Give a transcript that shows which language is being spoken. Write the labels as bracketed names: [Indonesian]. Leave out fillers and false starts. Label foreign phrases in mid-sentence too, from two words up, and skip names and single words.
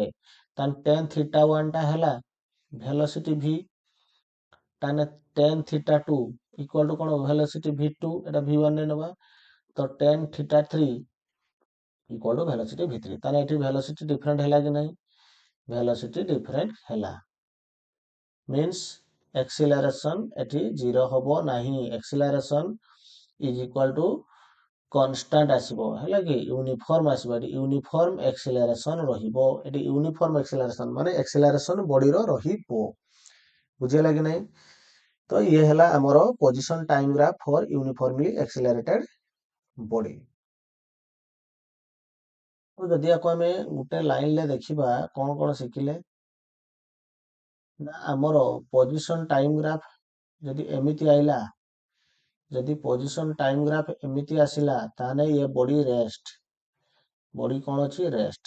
[Odia] ତାହେଲେ tan θ1 ଟା ହେଲା ଭେଲୋସିଟି v, ତାହେଲେ tan θ2 [English] equal to [Odia] କଣ ଭେଲୋସିଟି v2, ଏଟା v1 ରେ ନବା। ତ tan θ3 [English] equal to [Odia] ଭେଲୋସିଟି v3। ତାହେଲେ ଏଠି [English] velocity different [Odia] ହେଲା କି ନାହିଁ, [English] velocity different [Odia] ହେଲା। [English] means acceleration [Odia] ଏଠି 0 ହବ ନାହିଁ, [English] acceleration is equal to constant [Odia] ଆସିବ, ହେଲା କି ୟୁନିଫର୍ମ ଆସିବ। ଏଠି [English] uniform acceleration [Odia] ରହିବ, ଏଠି [English] uniform acceleration [Odia] ମାନେ acceleration ବଡିର ରହିବ, ବୁଝିହେଲା କି ନାହିଁ। ତ ଇଏ ହେଲା ଆମର [English] position time graph for uniformly accelerated body. [Odia] ତ ଯଦି ଆକୁ ଆମେ ଗୋଟେ ଲାଇନରେ ଦେଖିବା, କଣ କଣ ଶିଖିଲେ ନା, ଆମର [English] position time graph [Odia] ଯଦି ଏମିତି ଆଇଲା, ଯଦି [English] position time graph [Odia] ଏମିତି ଆସିଲା, ତାହେଲେ ଇଏ [English] body rest, [Odia] ବଡି କଣ ଅଛି ରେଷ୍ଟ।